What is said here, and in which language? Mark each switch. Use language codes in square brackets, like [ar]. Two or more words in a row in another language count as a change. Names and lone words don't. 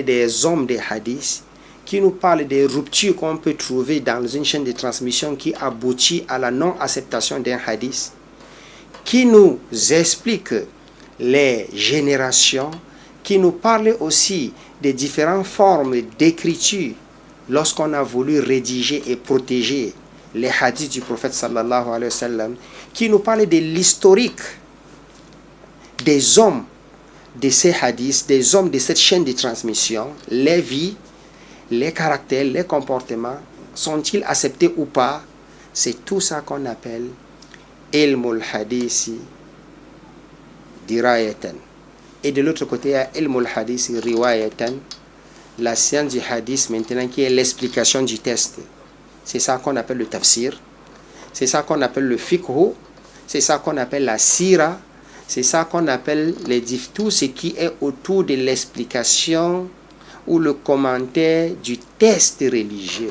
[fr] des hommes des hadiths, qui nous parle des ruptures qu'on peut trouver dans une chaîne de transmission qui aboutit à la non-acceptation d'un hadith, qui nous explique les générations, qui nous parle aussi des différentes formes d'écriture lorsqu'on a voulu rédiger et protéger les hadiths du prophète [ar] صلى الله عليه وسلم, [fr] qui nous parle de l'historique des hommes de ces hadiths, des hommes de cette chaîne de transmission, les vies, les caractères, les comportements, sont-ils acceptés ou pas? C'est tout ça qu'on appelle [ar] علم الحديث دراية. [fr] Et de l'autre côté, il y a [ar] علم الحديث رواية, [fr] la science du hadith maintenant qui est l'explication du test. C'est ça qu'on appelle le tafsir, c'est ça qu'on appelle le fiqh, c'est ça qu'on appelle la sira, c'est ça qu'on appelle tout ce qui est autour de l'explication ou le commentaire du test religieux.